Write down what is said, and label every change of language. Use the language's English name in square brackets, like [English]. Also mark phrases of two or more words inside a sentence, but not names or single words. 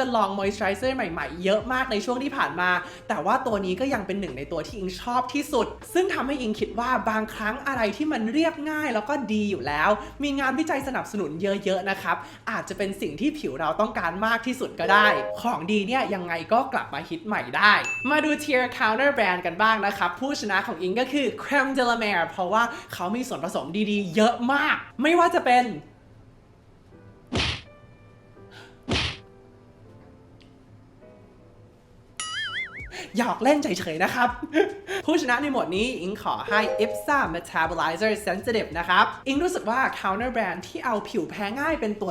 [Thai] ลองมอยส์เจอไรเซอร์ใหม่ๆเยอะมากในช่วงที่ผ่านมาแต่ว่าตัวนี้ก็ยังเป็นหนึ่งในตัวที่อิงชอบที่สุดซึ่งทำให้อิงคิดว่าบางครั้งอะไรที่มันเรียบง่ายแล้วก็ดีอยู่แล้วมีงานวิจัยสนับสนุนเยอะๆนะครับอาจจะเป็นสิ่งที่ผิวเราต้องการมากที่สุดก็ได้ของดีเนี่ยยังไงก็กลับมาฮิตใหม่ได้มาดู [English] Tier Counter Brand [Thai] กันบ้างนะครับผู้ชนะของอิงก็คือ Creme de la Mer เพราะว่าเขามีส่วนผสมดีๆเยอะมากไม่ว่าจะเป็น หยอกเล่นเฉยๆนะครับผู้ชนะในหมวดนี้อิงขอให้ IPSA Metabolizer Sensitive นะครับอิงรู้สึกว่า [English] Counter Brand [Thai] ที่เอาผิวแพ้ง่ายเป็นตัว